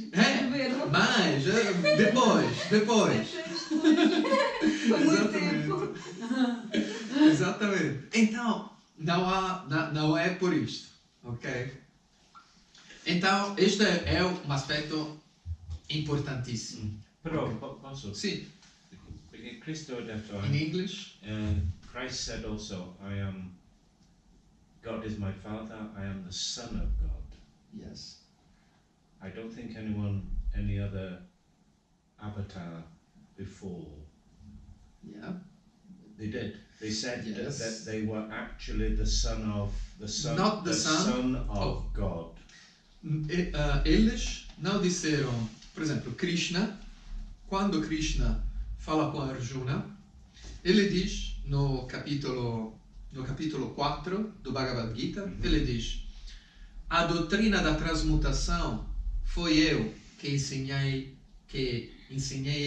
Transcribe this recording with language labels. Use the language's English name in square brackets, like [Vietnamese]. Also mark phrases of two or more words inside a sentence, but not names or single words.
[Portuguese] Mas depois. Foi muito tempo. Exatamente. Então, não é por isto, ok? Então, este é um aspecto importantíssimo. [Italian] Però posso? [Portuguese] Sim. [Italian] Perché Cristo ha detto, [English] In English? Christ said also, God is my Father, I am the Son of God. Yes. I don't think any other avatar before, Yeah. they did. They said Yes. that they were actually the son of Not the son of God. [Portuguese] Eles não disseram, por exemplo, Krishna, quando Krishna fala com Arjuna, ele diz no capítulo 4 do Bhagavad Gita, ele diz, a doutrina da transmutação foi eu que ensinei ao Sol.